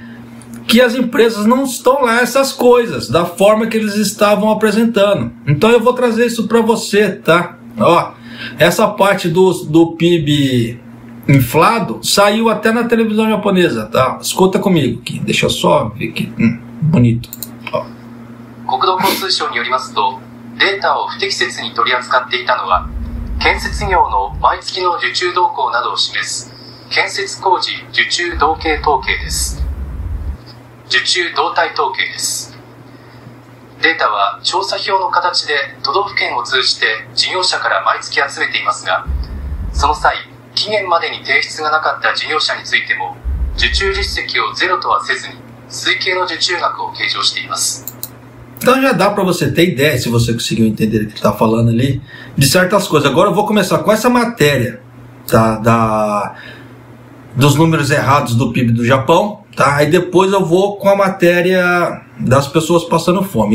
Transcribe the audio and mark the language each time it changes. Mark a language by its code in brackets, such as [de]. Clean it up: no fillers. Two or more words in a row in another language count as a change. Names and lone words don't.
[pt] Que as empresas não estão lá essas coisas da forma que eles estavam apresentando. Então eu vou trazer isso para você, tá? Ó, essa parte do PIB inflado saiu até na televisão japonesa, tá? Escuta comigo aqui, deixa eu só ver aqui. Bonito. Ó. [ja] 国土交通省によりますと、データを不適切に取り扱っていたのは、建設業の毎月の受注動向などを示す建設工事受注動計統計です。受注動態統計です。データは調査票の形で都道府県を通じて事業者から毎月集めていますが、その際、期限までに提出がなかった事業者についても、受注実績をゼロとはせずに、推計の受注額を計上しています。 [pt] Então já dá para você ter ideia, se você conseguiu entender o que está falando ali, de certas coisas. Agora eu vou começar com essa matéria, tá? Dos números errados do PIB do Japão, tá? Aí depois eu vou com a matéria das pessoas passando fome.